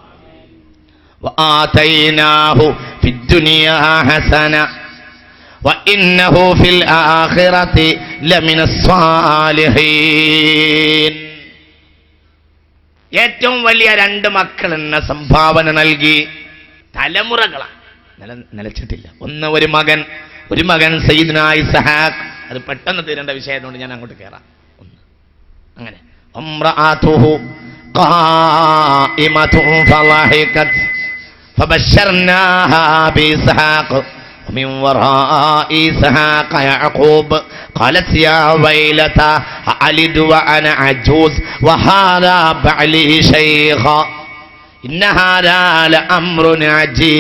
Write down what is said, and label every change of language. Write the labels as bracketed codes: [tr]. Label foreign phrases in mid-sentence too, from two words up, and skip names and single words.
[ar] وآتيناه في الدنيا حسنة وإنه في الآخرة لمن الصالحين. [ml] ഏറ്റവും വലിയ 2 മക്കൾ എന്ന സംഭാവന നൽകി. തലമുറകളാണ്, നിലച്ചിട്ടില്ല. ഒരു മകൻ സയ്യിദ്നാ ഇസ്ഹാഖ്. അത് പെട്ടെന്ന് തീരേണ്ട വിഷയമായതുകൊണ്ട് ഞാൻ അങ്ങോട്ട് കയറാം. [ar] അങ്ങനെ امرأته قائمة فضحكت فبشرناها بإسحاق ومن وراء إسحاق يعقوب قالت يا ويلتى أألد وأنا عجوز وهذا بعلي شيخا إن هذا لأمر عجيب